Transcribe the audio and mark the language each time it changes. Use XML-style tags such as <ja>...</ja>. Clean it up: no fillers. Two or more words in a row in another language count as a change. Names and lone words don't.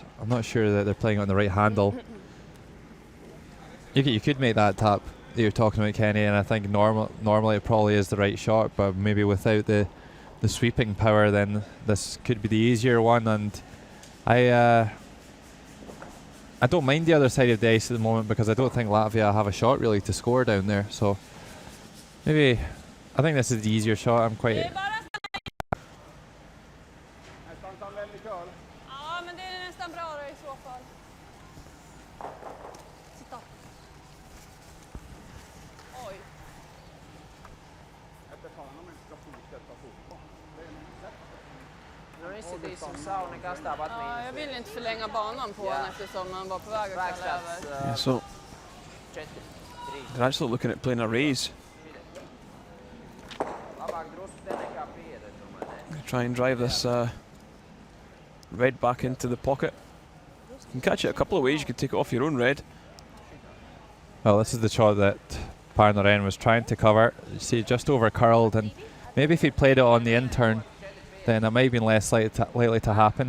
<en>I'm not sure that they're playing on the right handle. You could make that tap that you're talking about, Kenny, and I think normally it probably is the right shot, but maybe without the sweeping power, then this could be the easier one. And I don't mind the other side of the ice at the moment because I don't think Latvia have a shot really to score down there. So maybe I think this is the easier shot. I'm quite.</en> <sv>Ja, men det är nästan bra då i så fall. Titta. Oj.</sv> <lv>Nu izsitīsim savu, nekas tāpat</lv> <sv>Ja, jag vill inte förlänga banan på den eftersom man var på väg att kalla över.</sv> <en>Yeah, so 4, 3. they're actually looking at playing a raise.</en> <lv>Labāk drusku te nekā pieder, domāju, ne?</lv> <en>Try and drive this red back into the pocket. You can catch it a couple of ways. You could take it off your own red. Well, this is the shot that Parnaren was trying to cover. You see, just over curled, and maybe if he played it on the in-turn, then it might have been less likely to happen.</en>